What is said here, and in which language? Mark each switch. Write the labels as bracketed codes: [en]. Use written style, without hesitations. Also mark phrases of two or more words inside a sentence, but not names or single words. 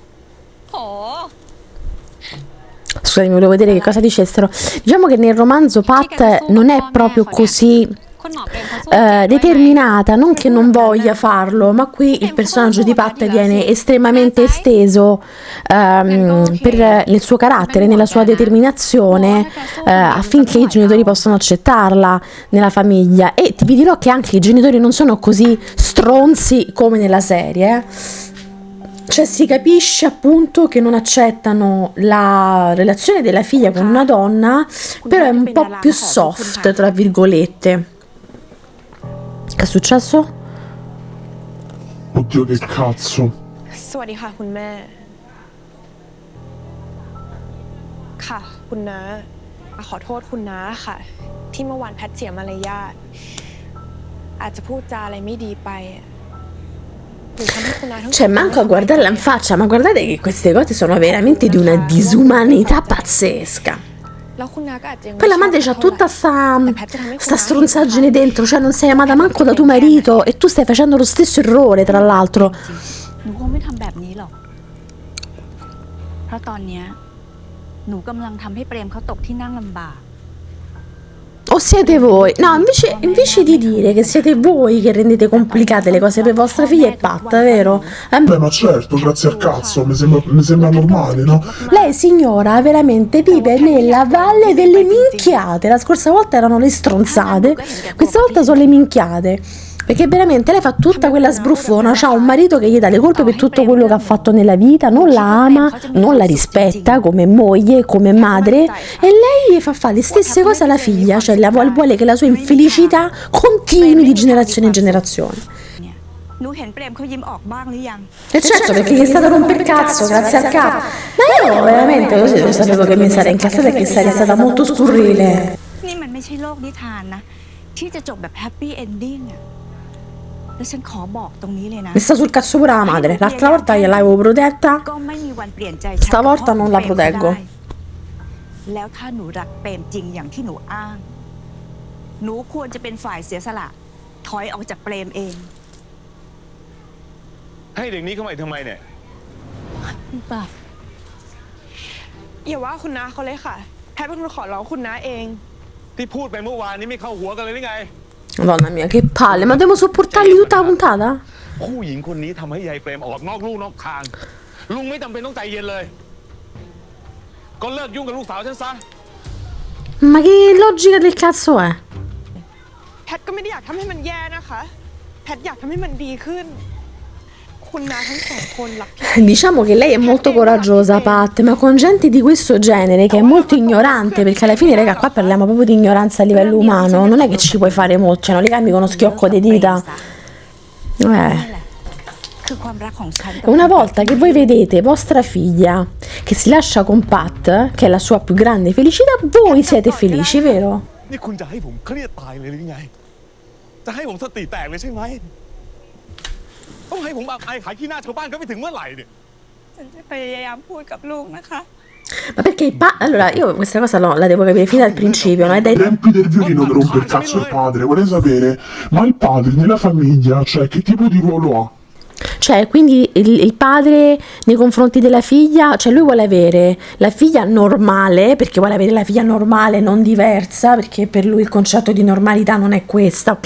[th] โห [it] Scusami, volevo vedere che cosa dicessero. Diciamo che nel romanzo Pat non è proprio così [th] คุณหมอเปรมเขาสู้จริงด้วยไง [it] determinata, non che non voglia farlo, ma qui il personaggio di Pat viene estremamente esteso nel suo carattere, nella sua determinazione, affinché i genitori possano accettarla nella famiglia. E vi dirò che anche i genitori non sono così stronzi come nella serie, Cioè si capisce appunto che non accettano la relazione della figlia con una donna, però è un po' più soft, tra virgolette. Che è successo? Oddio che cazzo. [th] สวัสดีค่ะคุณแม่ ค่ะคุณน้าขอโทษคุณน้าค่ะ ที่เมื่อวานแพทเสียมารยาทอาจจะพูดจาอะไรไม่ดีไปหรือทำให้คุณน้าทั้ง [it] Cioè manco a guardarla in faccia, ma guardate che queste cose sono veramente di una disumanità pazzesca. [th] แล้วคุณน้าก็อาจจะยังไม่ [it] Poi la madre [th] ช [it] c'ha [th] อบเขา [it] tutta [th] เท่าไหร่ [it] sta stronzaggine dentro, cioè non sei amata manco da tuo marito e tu stai facendo lo stesso errore, tra l'altro. [th] หนูคงไม่ทำแบบนี้หรอก เพราะตอนเนี้ยหนูกำลังทำให้เปรมเขาตกที่นั่งลำบาก [it] O siete voi? No, invece di dire che siete voi che rendete complicate le cose per vostra figlia è Pat, vero? Beh, ma certo, grazie al cazzo, mi sembra normale, no? Lei signora veramente vive nella valle delle minchiate. La scorsa volta erano le stronzate, questa volta sono le minchiate. Perché veramente lei fa tutta quella sbruffona, ha un marito che gli dà le colpe per tutto quello che ha fatto nella vita, non la ama, non la rispetta come moglie, come madre, e lei gli fa fare le stesse cose alla figlia, cioè vuole che la sua infelicità continui di generazione in generazione. [th] เนี่ยหนูเห็นเปรมเขายิ้มออกบ้างหรือยัง [it] E certo, perché gli è stato romper il cazzo, grazie al capo. Ma io veramente così lo sapevo che mi sarei incazzata e che sarei stata molto scurrile. [th] นี่มันไม่ใช่โลกนิทานนะที่จะจบแบบ [en] happy ending [th] อะแล้วฉันขอบอกตรงนี้เลยนะ [it] Mi sta sul cazzo pure la madre. L'altra volta gliel'avevo protetta, [th] ก็ไม่มีวันเปลี่ยนใจ [it] stavolta non la proteggo. [th] แล้วถ้าหนูรักเปรมจริงอย่างที่หนูอ้าง หนูควรจะเป็นฝ่ายเสียสละ ถอยออกจากเปรมเอง ให้เด็กนี้เข้ามาอีกทำไมเนี่ย ป่ะ อย่าว่าคุณน้าเขาเลยค่ะ แพทเป็นคนขอร้องคุณน้าเอง ที่พูดไปเมื่อวานนี้ไม่เข้าหัวกันเลยหรือไง [it] Madonna mia, che palle, ma devo sopportarli tutta la puntata? [th] ผู้หญิงคนนี้ทำให้ยายเปรมออกนอกลู่นอกทาง ลุงไม่จำเป็นต้องใจเย็นเลย ก็เลิกยุ่งกับลูกสาวฉันซะ [it] Ma che logica del cazzo è? [th] แพทก็ไม่ได้อยากทำให้มันแย่นะคะ แพทอยากทำให้มันดีขึ้น คุณน้าทั้งสองคนรักพี่ [it] Diciamo che lei è molto coraggiosa, Pat, ma con gente di questo genere che è molto ignorante, perché alla fine, raga, qua parliamo proprio di ignoranza a livello umano, non è che ci puoi fare molto, cioè non li cambi con uno schiocco di dita. [th] คือความรักของฉัน [it] Una volta che voi vedete vostra figlia che si lascia con Pat, che è la sua più grande felicità, voi siete felici, vero? [th] นี่คุณจะให้ผมเครียดตายเลยหรือไง จะให้ผมสติแตกเลยใช่ไหม ต้องให้ผมอับอายขายขี้หน้าชาวบ้านก็ไม่ถึงเมื่อไหร่เนี่ย ฉันจะพยายามพูดกับลูกนะคะ [it] Ma perché allora io questa cosa la devo capire fino dal principio, no? Ai tempi del violino mi rompe il cazzo il padre, vorrei sapere, ma il padre nella famiglia, cioè che tipo di ruolo ha? Cioè, quindi il padre nei confronti della figlia, cioè lui vuole avere la figlia normale, perché vuole avere la figlia normale, non diversa, perché per lui il concetto di normalità non è questa, ok?